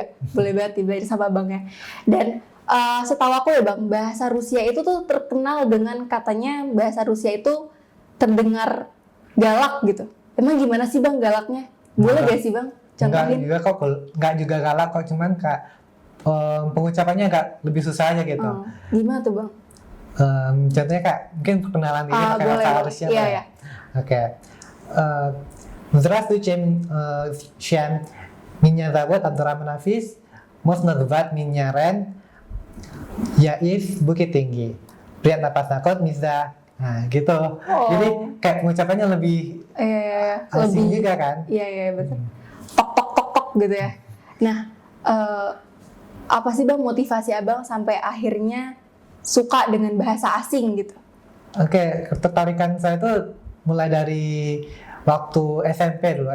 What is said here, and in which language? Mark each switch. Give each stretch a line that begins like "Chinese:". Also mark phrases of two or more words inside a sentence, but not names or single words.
Indonesian: Boleh banget belajar sama Abangnya. Dan setahu aku ya Bang, bahasa Rusia itu tuh terkenal dengan katanya bahasa Rusia itu terdengar galak gitu. Emang gimana sih Bang galaknya? Boleh gak sih Bang? Contohin. Enggak juga galak kok, cuman Kak pengucapannya agak lebih susah aja gitu. Gimana tuh Bang? Contohnya Kak, mungkin perkenalan diri pakai bahasa Rusia. Iya. Oke.
Russian: Здравствуйте, всем. Меня зовут Абдуррахман Хафиз. Можно звать меня Рен. Я из Bukit Tinggi. Приятно познакомиться.
Indonesian: Nah, gitu. Jadi kayak pengucapannya lebih asing juga kan? Iya, betul. Tok gitu ya. Nah, apa sih Bang motivasi Abang sampai akhirnya suka dengan bahasa asing gitu? Oke, ketertarikan saya itu mulai dari waktu SMP dulu.